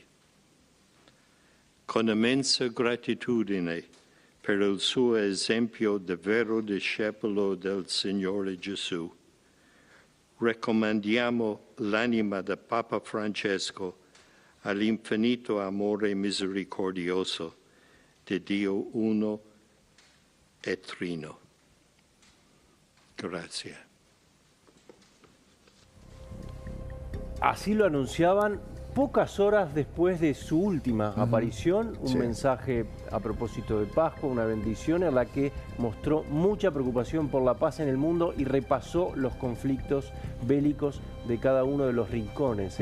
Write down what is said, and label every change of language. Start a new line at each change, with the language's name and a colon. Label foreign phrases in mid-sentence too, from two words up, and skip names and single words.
Italian: Con immensa gratitudine per il suo esempio di vero discepolo del Signore Gesù, raccomandiamo l'anima del Papa Francesco all'infinito amore misericordioso di Dio uno e trino. Grazie.
Spanish: Así lo anunciaban pocas horas después de su última aparición, un mensaje a propósito de Pascua, una bendición en la que mostró mucha preocupación por la paz en el mundo y repasó los conflictos bélicos de cada uno de los rincones.